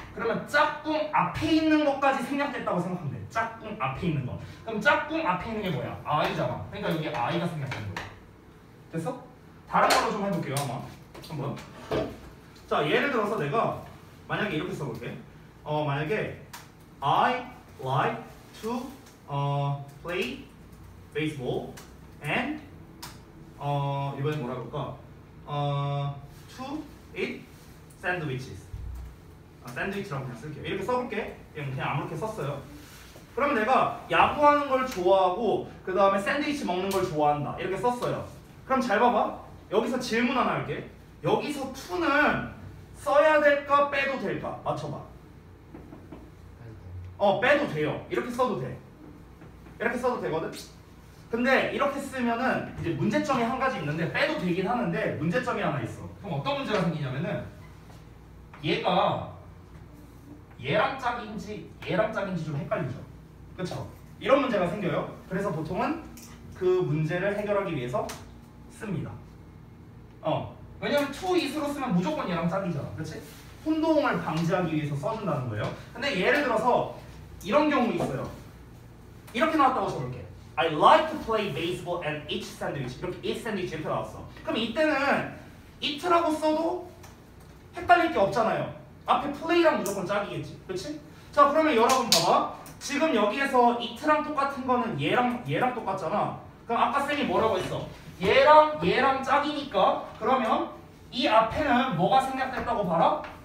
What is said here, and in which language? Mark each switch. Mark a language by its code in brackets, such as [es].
[ko] 그러면 짝꿍 앞에 있는 것까지 생략됐다고 생각하면 돼. 짝꿍 앞에 있는 거. 그럼 짝꿍 앞에 있는 게 뭐야? I잖아. 그러니까 여기 I가 생략된 거야. 됐어? 다른 걸로 좀 해볼게요. 한번. 자, 예를 들어서 내가 만약에 이렇게 써볼게. 만약에 [en] I like to play baseball and [ko] 이번엔 뭐라 그럴까? [en] to eat sandwiches. [ko] 샌드위치라고 그냥 쓸게요. 이렇게 써볼게. 그냥 아무렇게 썼어요. 그러면 내가 야구하는 걸 좋아하고 그 다음에 샌드위치 먹는 걸 좋아한다. 이렇게 썼어요. 그럼 잘 봐봐. 여기서 질문 하나 할게. 여기서 to는 써야 될까 빼도 될까? 맞춰봐. 빼도 돼요. 이렇게 써도 돼. 이렇게 써도 되거든? 근데 이렇게 쓰면은 이제 문제점이 한 가지 있는데 빼도 되긴 하는데 문제점이 하나 있어. 그럼 어떤 문제가 생기냐면은 얘가 얘랑 짝인지 좀 헷갈리죠. 그렇죠? 이런 문제가 생겨요. 그래서 보통은 그 문제를 해결하기 위해서 씁니다. 왜냐면 to is로 쓰면 무조건 얘랑 짝이잖아. 그렇지? 혼동을 방지하기 위해서 써준다는 거예요. 근데 예를 들어서 이런 경우 있어요. 이렇게 나왔다고 적을게. [en] I like to play baseball and eat sandwich. [ko] 이렇게 eat sandwich 이렇게 나왔어. 그럼 이때는 eat라고 써도 헷갈릴 게 없잖아요. 앞에 play랑 무조건 짝이겠지. 그렇지? 자, 그러면 여러분 봐봐. 지금 여기에서 eat랑 똑같은 거는 얘랑 똑같잖아. 그럼 아까 쌤이 뭐라고 했어? 얘랑 짝이니까 그러면 이 앞에는 뭐가 생략됐다고 봐라?